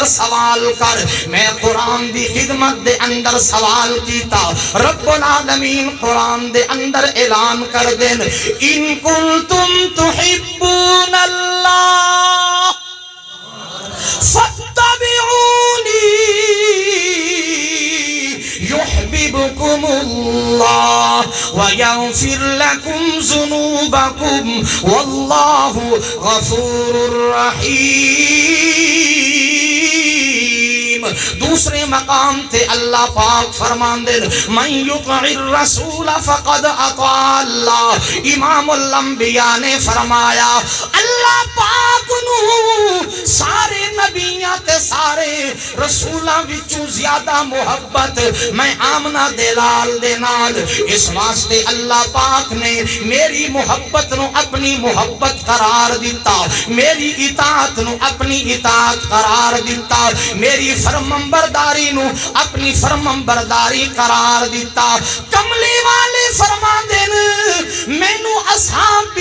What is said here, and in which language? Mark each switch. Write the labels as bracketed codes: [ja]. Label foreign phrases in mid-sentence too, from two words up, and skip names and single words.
[pa] سوال کر، میں قرآن دی خدمت دے اندر سوال کیتا، رب العالمین قرآن دے اندر اعلان کر دین [ar] ان کنتم تحبون اللہ فاتبعونی يحببكم الله ويغفر لكم ذنوبكم والله غفور رحيم۔ [pa] دوسرے مقام تے اللہ پاک فرماندے [ar] من یطع الرسول فقد اطاع اللہ۔ [pa] امام الانبیاء نے فرمایا اللہ پاک نو سارے نبیاں تے سارے رسولاں وچوں زیادہ محبت میں آمنہ دے لال دے نال، اس واسطے اللہ پاک نے میری محبت نو اپنی محبت قرار دیتا، میری اطاعت نو اپنی اطاعت قرار دیتا، میری فرمان فرمانبرداری نو اپنی فرمانبرداری قرار دیتا کملی والے فرما دین مینو اصحاب بھی